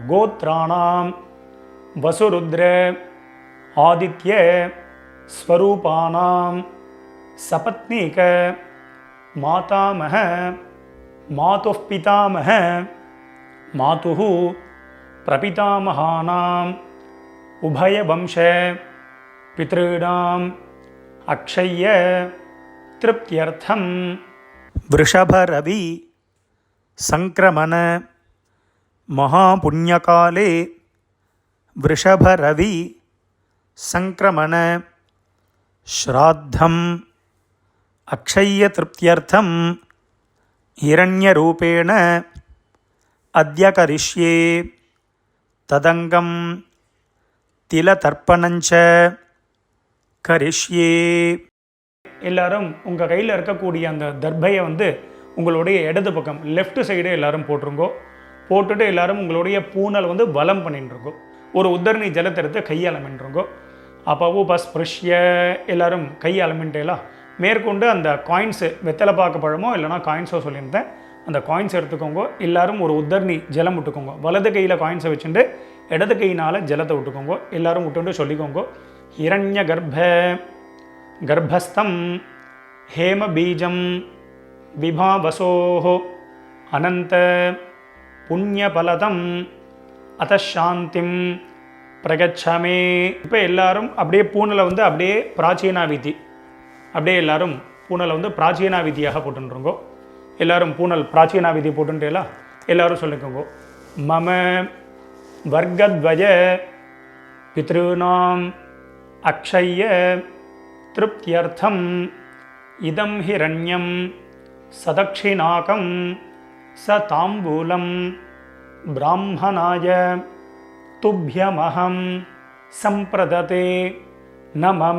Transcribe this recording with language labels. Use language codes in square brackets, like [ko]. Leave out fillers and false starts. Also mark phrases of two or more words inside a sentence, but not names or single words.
[sa] गोत्राणां वसुरुद्र आदित्य स्वरूपाणां सपत्नीक मातामह मातुः पितामह मातुः प्रपितामहानां उभयवंश पितृणां अक्षय्य तृप्त्यर्थं वृषभरवि संक्रमण महापुण्यकाले वृषभरवि संक्रमण श्राद्धम् अक्षय्यतृप्त्यर्थं हिरण्यरूपेण अद्य करिष्ये तदंगं तिलतर्पणञ्च करिष्ये. [ta] எல்லாரும் உங்கள் கையில் இருக்கக்கூடிய அந்த தர்பையை வந்து உங்களுடைய இடது பக்கம் [en] left side [ta] எல்லாரும் போட்டுருங்கோ. போட்டுட்டு எல்லாரும் உங்களுடைய பூனலை வந்து வலம் பண்ணிட்டுருங்கோ. ஒரு உத்தரணி ஜலத்தை எடுத்து கையாளமின்றுங்கோ. அப்போ பஸ்பிருஷ்ய எல்லாரும் கையாளமின்ட்டேலாம் மேற்கொண்டு அந்த காயின்ஸு வெத்தலை பார்க்க பழமோ இல்லைனா காயின்ஸோ சொல்லியிருந்தேன், அந்த காயின்ஸ் எடுத்துக்கோங்க. எல்லாரும் ஒரு உத்தரணி ஜலம் விட்டுக்கோங்க. வலது கையில் காயின்ஸை வச்சுட்டு இடது கையினால் ஜலத்தை விட்டுக்கோங்க. எல்லாரும் விட்டுட்டு சொல்லிக்கோங்க. [sa] ஹிரண்ய गर्भस्थं हेमबीजं विभावसोः अनंत पुण्यफलदं अतशान्तिं प्रगच्छमे. [ta] இப்போ எல்லாரும் அப்படியே பூனலை வந்து அப்படியே பிராச்சீனாவிதி, அப்படியே எல்லாரும் பூனலை வந்து பிராச்சீனாவிதியாக போட்டுருங்கோ. எல்லாரும் பூனல் பிராச்சீனாவிதி போட்டுட்டேலா எல்லாரும் சொல்லிக்கோங்க. [sa] मम वर्गद्वय पितृणां अक्षय्य तृप्त्यर्थं इदं हिरण्यं सदक्षिणाकं च ताम्बूलं ब्राह्मणाय तुभ्यमहं सम्प्रददे न मम.